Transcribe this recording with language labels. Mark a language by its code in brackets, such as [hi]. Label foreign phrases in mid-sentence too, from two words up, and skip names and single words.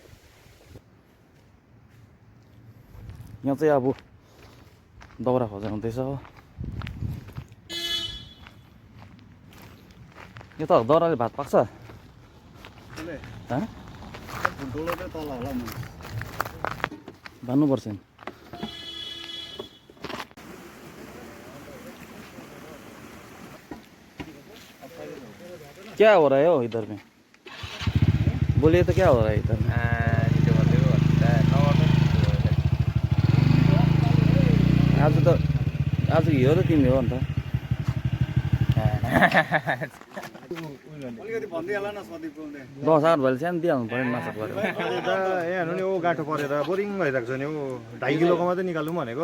[ne] यहाँ चाहिँ अब दाउरा खोजा हुँदैछ हो यो त दाउराले भात पाक्छ भन्नुपर्छ नि [hi] क्या हो रहा है हो इधर में बोलिए तो क्या हो रहा है इधर में [ne] आज हिरो त तिमी हो नि त 10-8 भएपछि सानो दिइहाल्नु पऱ्यो नि माछा पऱ्यो नि ओ गाँठो परेर बोरिङ भइरहेको छ नि ओ 2.5 किलोको मात्रै निकाल्नु भनेको